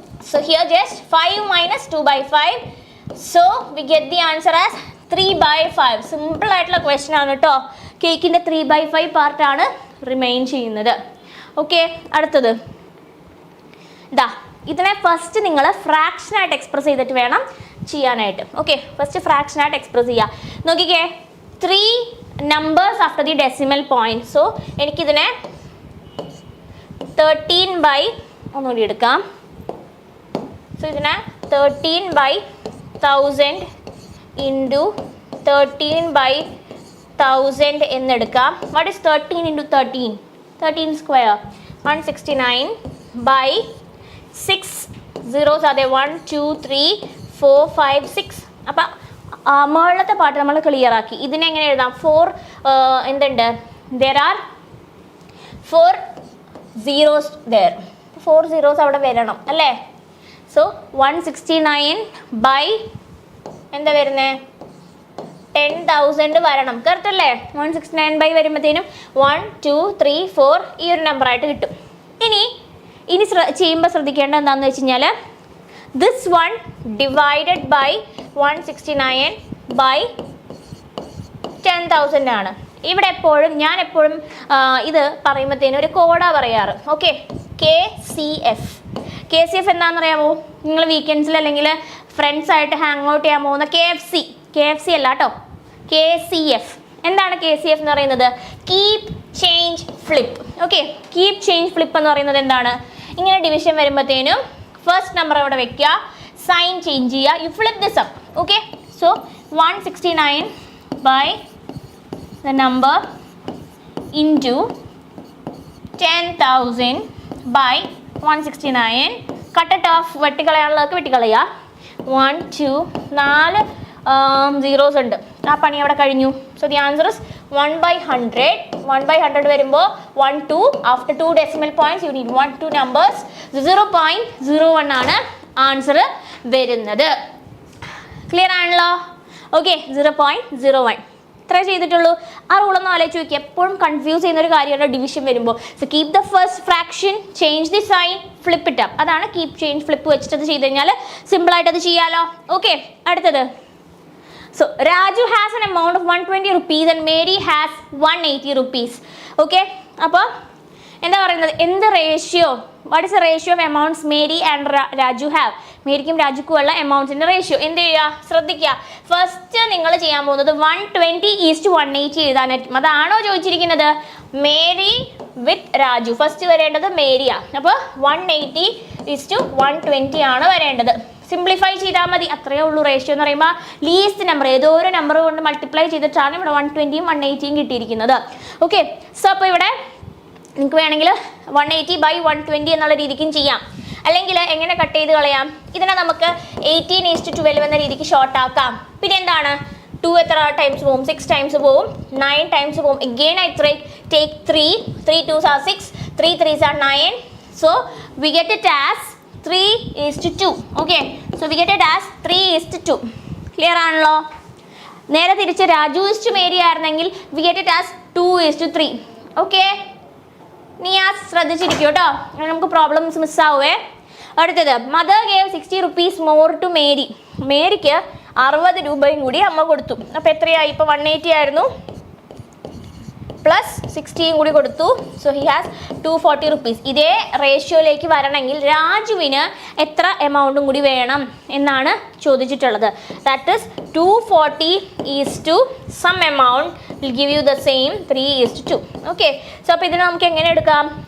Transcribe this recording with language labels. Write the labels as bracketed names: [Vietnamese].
[English] So here just 5 - 2/5. So we get the answer as 3/5. [Malayalam] Simple ആയിട്ടുള്ള question ആണ് കേട്ടോ. കേക്കിൻ്റെ 3/5 പാർട്ടാണ് റിമെയിൻ ചെയ്യുന്നത്. ഓക്കെ, അടുത്തത് ഇതാ, ഇതിനെ ഫസ്റ്റ് നിങ്ങൾ ഫ്രാക്ഷനായിട്ട് എക്സ്പ്രസ് ചെയ്തിട്ട് വേണം ചെയ്യാനായിട്ട്. ഓക്കെ, ഫസ്റ്റ് ഫ്രാക്ഷനായിട്ട് എക്സ്പ്രസ് ചെയ്യുക. [English] നോക്കിക്കേ, 3 numbers after the decimal point. [Malayalam] So എനിക്കിതിനെ 13 ഒന്നുകൂടി എടുക്കാം. സോ ഇതിനെ 13/1000 ഇൻറ്റു 13/1000 എന്നെടുക്കാം. [English] What is 13 × 13? [Malayalam] 13 സ്ക്വയർ 169/6 zeros അതെ 1 2 3 4 5 6. അപ്പം മുകളിലത്തെ പാട്ട് നമ്മൾ ക്ലിയർ ആക്കി. ഇതിനെങ്ങനെ എഴുതാം? [English] 4 എന്തുണ്ട്, there are 4 zeros there. [Malayalam] 4 zeros അവിടെ വരണം അല്ലേ. സോ 169 എന്താ വരുന്നത്, 10,000 വരണം. കറക്റ്റ് അല്ലേ? 169 വരുമ്പോഴത്തേനും 1 2 3 4 ഈ ഒരു നമ്പറായിട്ട് കിട്ടും. ഇനി ചെയ്യുമ്പോൾ ശ്രദ്ധിക്കേണ്ടത് എന്താണെന്ന് വെച്ച് കഴിഞ്ഞാൽ, [English] this one divided by 169/10,000 [Malayalam] ആണ്. ഇവിടെ ഞാൻ എപ്പോഴും ഇത് പറയുമ്പോഴത്തേനും ഒരു കോഡാ പറയാറ്. Okay, KCF. KCF എന്താണെന്ന് അറിയാമോ? നിങ്ങൾ വീക്കെൻഡ്സിൽ അല്ലെങ്കിൽ ഫ്രണ്ട്സായിട്ട് ഹാങ് ഔട്ട് ചെയ്യാൻ പോകുന്ന KFC അല്ല കേട്ടോ, KCF. എന്താണ് KCF എന്ന് പറയുന്നത്? [English] Keep change flip. [Malayalam] Okay, keep change flip എന്ന് പറയുന്നത് എന്താണ്? ഇങ്ങനെ ഡിവിഷൻ വരുമ്പോഴത്തേനും ഫസ്റ്റ് നമ്പർ അവിടെ വെക്കുക, സൈൻ ചേഞ്ച് ചെയ്യുക, [English] You flip this up. Okay, so 169 by the number into 10,000 by 169. cut it off. [Malayalam] വെട്ടിക്കളയാനുള്ളതൊക്കെ വെട്ടിക്കളയുക. 1 2 4 zeros ഉണ്ട്. ആ പണി അവിടെ കഴിഞ്ഞു. [English] So the answer is 1/100. 1/100 വരുമ്പോൾ 1 2 after 2 decimal points you need 1 2 numbers. [Malayalam] 0.01 ആണ് ആൻസർ വരുന്നത്. ക്ലിയർ ആണല്ലോ? ഓക്കെ, 0.01 ഇത്ര ചെയ്തിട്ടുള്ളൂ. ആ റൂളൊന്നും ആലോചിച്ച് നോക്കി. എപ്പോഴും കൺഫ്യൂസ് ചെയ്യുന്ന ഒരു കാര്യമാണ് ഡിവിഷൻ വരുമ്പോൾ. [English] So keep the first fraction, change the sign, flip it up. [Malayalam] അതാണ് കീപ് ചേഞ്ച് ഫ്ലിപ്പ് വെച്ചിട്ട് അത് ചെയ്ത് കഴിഞ്ഞാൽ സിമ്പിളായിട്ട് അത് ചെയ്യാമല്ലോ. ഓക്കെ, അടുത്തത്. [English] So Raju has an amount of 120 rupees and Mary has 180 rupees. Okay, [Malayalam] അപ്പോൾ എന്താ പറയുന്നത്, എന്ത് ratio, [English] What is the ratio of amounts Mary and Raju have? [Malayalam] മേരിക്കും രാജുക്കും ഉള്ള എമൗണ്ട്സിൻ്റെ റേഷ്യോ എന്ത് ചെയ്യുക? ശ്രദ്ധിക്കുക, ഫസ്റ്റ് നിങ്ങൾ ചെയ്യാൻ പോകുന്നത് 120:180 എഴുതാനായിട്ടും. അതാണോ ചോദിച്ചിരിക്കുന്നത്? മേരി വിത്ത് രാജു. ഫസ്റ്റ് വരേണ്ടത് മേരിയാണ്. അപ്പോൾ 180:120 ആണ് വരേണ്ടത്. സിംപ്ലിഫൈ ചെയ്താൽ മതി, അത്രയേ ഉള്ളൂ. റേഷ്യോ എന്ന് പറയുമ്പോൾ ലീസ്റ്റ് നമ്പർ, ഏതോ ഒരു നമ്പർ കൊണ്ട് മൾട്ടിപ്ലൈ ചെയ്തിട്ടാണ് ഇവിടെ 120 180 കിട്ടിയിരിക്കുന്നത്. ഓക്കെ, സോ അപ്പോൾ ഇവിടെ നിങ്ങൾക്ക് വേണമെങ്കിൽ 180/120 എന്നുള്ള രീതിക്കും ചെയ്യാം. അല്ലെങ്കിൽ എങ്ങനെ കട്ട് ചെയ്ത് കളയാം? ഇതിനെ നമുക്ക് 18:12 എന്ന രീതിക്ക് ഷോർട്ട് ആക്കാം. പിന്നെ എന്താണ്, 2 എത്ര ടൈംസ് പോവും? 6 ടൈംസ് പോവും. 9 ടൈംസ് പോവും. [English] Again I take 3 2s are 6, 3 3s are 9. So we get it as 3:2. Okay, so we get it as 3:2. [Malayalam] Clear ആണല്ലോ? നേരെ തിരിച്ച് രാജു ഇസ്റ്റ് മേരി ആയിരുന്നെങ്കിൽ [English] we get it as 2:3. [Malayalam] Okay, നീ ആ ശ്രദ്ധിച്ചിരിക്കും കേട്ടോ, നമുക്ക് പ്രോബ്ലംസ് മിസ്സാവേ. അടുത്തത്, [English] Mother gave 60 rupees more to Mary. [Malayalam] മേരിക്ക് 60 രൂപയും കൂടി അമ്മ കൊടുത്തു. അപ്പോൾ എത്രയായി? ഇപ്പോൾ 180 ആയിരുന്നു, പ്ലസ് 60 കൂടി കൊടുത്തു. [English] So he has 240 rupees. [Malayalam] ഇതേ റേഷ്യോയിലേക്ക് വരണമെങ്കിൽ രാജുവിന് എത്ര എമൗണ്ടും കൂടി വേണം എന്നാണ് ചോദിച്ചിട്ടുള്ളത്. [English] That is 240 some amount will give you the same 3:2. [Malayalam] Okay, so അപ്പോൾ ഇതിനെ നമുക്ക് എങ്ങനെ എടുക്കാം?